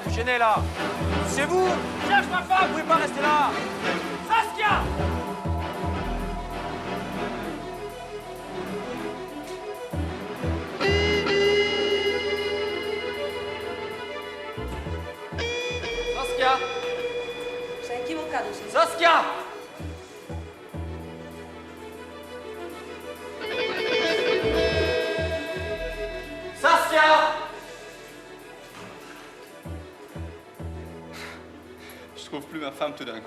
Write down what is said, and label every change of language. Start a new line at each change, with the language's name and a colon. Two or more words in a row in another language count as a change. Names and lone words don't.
French: venez là? C'est vous? Cherche ma femme, vous pouvez pas rester là! Saskia! Saskia!
Italian: Si è equivocato, sì.
French: Saskia! Saskia! Je trouve plus ma femme tout d'un coup.